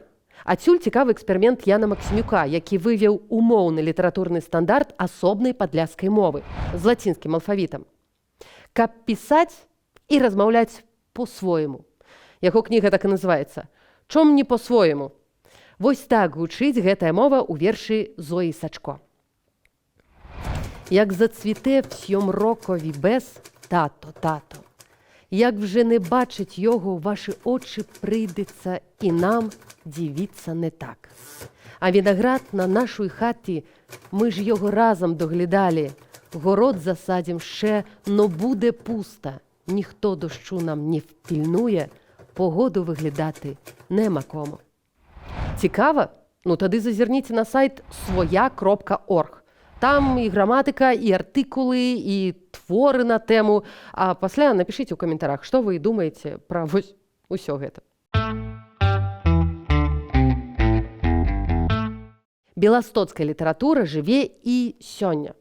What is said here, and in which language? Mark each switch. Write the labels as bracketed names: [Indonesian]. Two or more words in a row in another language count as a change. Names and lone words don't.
[Belarusian] Адсюль цікавы эксперымент Яна Максімюка, які вывеў умоўны літаратурны стандарт асобнай падляшскай мовы з лацінскім алфавітам. Каб пісаць і размаўляць по-свойму. Яго кніга так і называецца «Чом не по-свойму?». Вось так гучыць гэтая мова ў вершы Зоі Сачко. [Ukrainian] Як зацвіте всьом рокові без, тато, тато. Як вже не бачить його, ваші очі прийдеться і нам дивіться не так. А виноград на нашій хаті, ми ж його разом доглядали. Город засадим ще, но буде пусто. Ніхто дощу нам не впільнує, погоду виглядати нема кому. Цікаво? Ну тоді зазирніться на сайт своя.орг. [Belarusian] Там і граматыка, і артыкулы, і творы на тэму. А пасля напішыце ў каментарах, што вы думаеце пра вось усё гэта. Беластоцкая літаратура жыве і сёння.